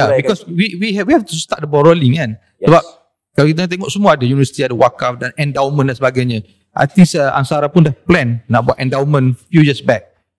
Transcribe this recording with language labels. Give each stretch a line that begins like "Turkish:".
English: because we have to start the ball rolling kan.
Malay: Sebab kalau kita tengok semua ada universiti, ada wakaf dan endowment dan sebagainya.
English: I think Ansara
Malay: pun dah
English: plan
Malay: nak buat
English: endowment few years back.